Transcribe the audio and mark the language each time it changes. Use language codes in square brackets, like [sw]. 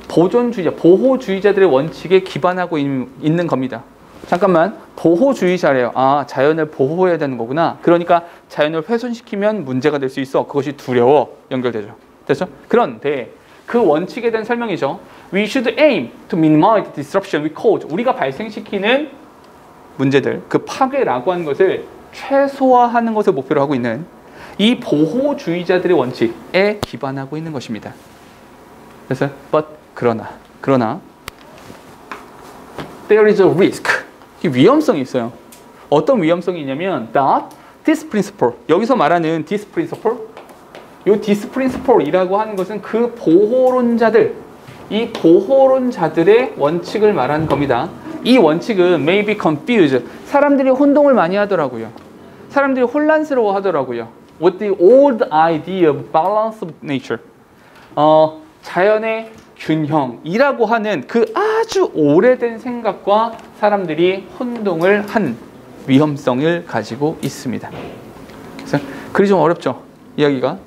[ko] 보존주의자, 보호주의자들의 원칙에 기반하고 있는 겁니다. 잠깐만, 보호주의자래요. 아, 자연을 보호해야 되는 거구나. 그러니까 자연을 훼손시키면 문제가 될 수 있어. 그것이 두려워. 연결되죠. 됐죠? 그런데 그 원칙에 대한 설명이죠. [en] We should aim to minimize the disruption we cause. [ko] 우리가 발생시키는 문제들, 그 파괴라고 하는 것을 최소화하는 것을 목표로 하고 있는 이 보호주의자들의 원칙에 기반하고 있는 것입니다. 그래서 그러나 [en] there is a risk. [ko] 이 위험성이 있어요. 어떤 위험성이 있냐면 [en] that this principle, [ko] 여기서 말하는 this principle, 이 this principle이라고 하는 것은 그 보호론자들, 이 보호론자들의 원칙을 말하는 겁니다. 이 원칙은 [en] may be confused. [ko] 사람들이 혼동을 많이 하더라고요. 사람들이 혼란스러워 하더라고요. [en] With the old idea of balance of nature. [ko] 자연의 균형이라고 하는 그 아주 오래된 생각과 사람들이 혼동을 한 위험성을 가지고 있습니다. 그래서 글이 좀 어렵죠? 이야기가.